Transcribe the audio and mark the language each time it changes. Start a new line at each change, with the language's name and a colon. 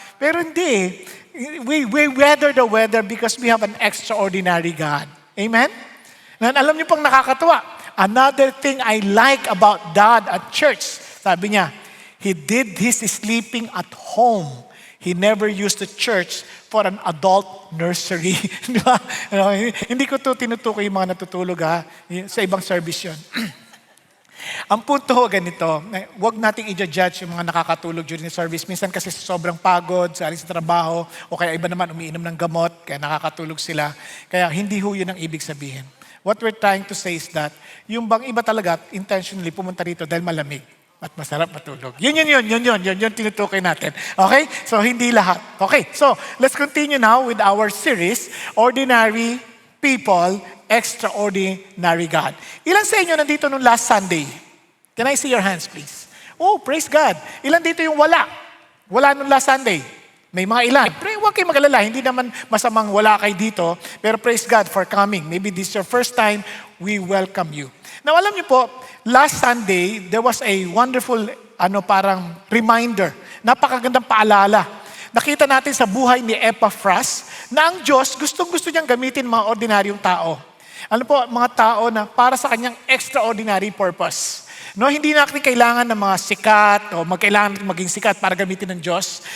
Filipino: Pero hindi,
English: we weather the weather because we have an extraordinary God. Amen? And
Filipino: alam niyo pang nakakatuwa,
English: another thing I like about Dad at church,
Filipino: sabi niya,
English: he did his sleeping at home. He never used the church for an adult nursery.
Filipino: Diba? Hindi ko to tinutukoy yung mga natutulog sa ibang service yun. Ang punto ganito, huwag nating i-judge yung mga nakakatulog during the service. Minsan kasi sobrang pagod, sa trabaho, o kaya iba naman umiinom ng gamot, kaya nakakatulog sila. Kaya hindi ho yun ang ibig sabihin.
English: What we're trying to say is that,
Filipino: yung bang iba talaga intentionally pumunta rito dahil malamig at masarap matulog. Yun tinutukoy natin. Okay? So, hindi lahat.
English: Okay, so, let's continue now with our series, Ordinary People, Extraordinary God.
Filipino: Ilan sa inyo nandito nung last Sunday?
English: Can I see your hands, please?
Filipino: Oh, praise God. Ilan dito yung wala? Wala nung last Sunday? May mga ilan. Pero huwag kayo mag-alala, hindi naman masamang wala kayo dito, pero praise God for coming.
English: Maybe this is your first time, we welcome you. Now,
Filipino: alam niyo po,
English: last Sunday, there was a wonderful, parang reminder,
Filipino: napakagandang paalala. Nakita natin sa buhay ni Epaphras na ang Diyos gustong-gusto niyang gamitin mga ordinaryong tao. Ano po, mga tao na para sa kanyang extraordinary purpose. No, hindi natin kailangan ng mga sikat o magkailangan natin maging sikat para gamitin ng Diyos.